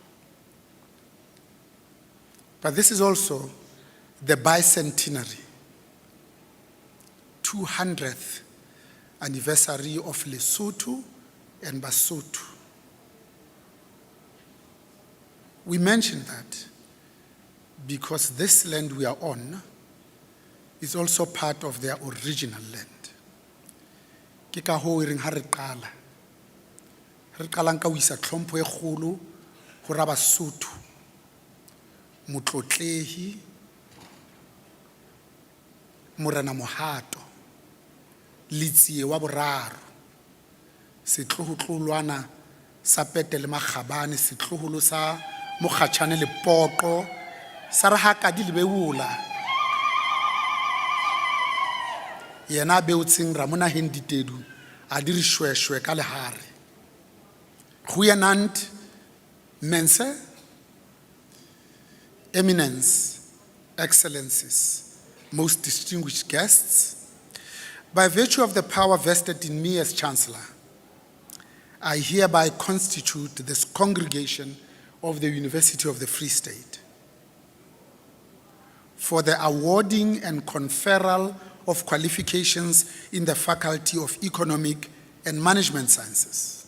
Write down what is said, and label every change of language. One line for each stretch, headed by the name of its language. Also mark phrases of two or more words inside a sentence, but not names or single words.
English: But this is also the bicentenary, 200th anniversary of Lesotho and Basotho. We mention that because this land we are on is also part of their original land.
Southern Sotho: Ke ka hoo e reng ha re qalang ka ho isa tlhompho e kgolo ho ra Basotho, motlotlehi, morena mohato, letsie wa boraro, setlohotlolwana sa pete le magabane, setloholo sa mokgatjhane le poqo, sa re ha kadi le beola. Yena beotseng ramona henditedu a di re shweshwe ka lehare.
Afrikaans: Goeienaand mense,
English: eminence, excellencies, most distinguished guests. By virtue of the power vested in me as Chancellor, I hereby constitute this congregation of the University of the Free State for the awarding and conferral of qualifications in the Faculty of Economic and Management Sciences.